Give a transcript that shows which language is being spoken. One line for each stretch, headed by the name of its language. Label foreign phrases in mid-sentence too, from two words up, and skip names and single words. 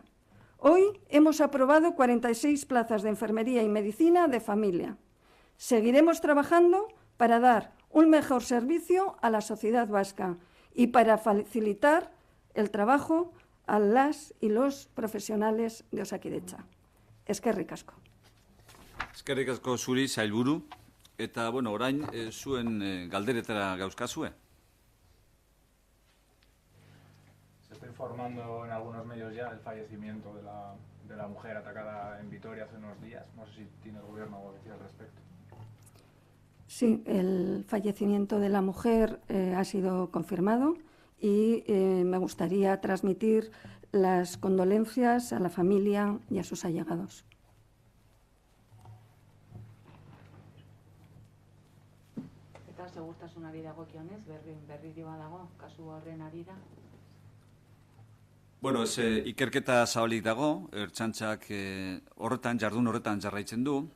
Spanish: Hoy hemos aprobado 46 plazas de enfermería y medicina de familia. Seguiremos trabajando para dar un mejor servicio a la sociedad vasca y para facilitar el trabajo a las y los profesionales de Osakidetza.
Basque: Eskerrik asko. Eskerrik asko zuri, sailburu, eta orain zuen galderetara gauzkazue.
Spanish: Se está informando en algunos medios ya del fallecimiento de la mujer atacada en Vitoria hace unos días. No sé si tiene el gobierno algo que decir al respecto. Sí, el fallecimiento de la mujer ha sido confirmado y me gustaría transmitir las condolencias a la familia y a sus allegados.
Basque: Eta segurtasunari dagokionez, berri badago, kasu horren arira. Ikerketa zabalik dago, Ertzaintzak jardun horretan jarraitzen du.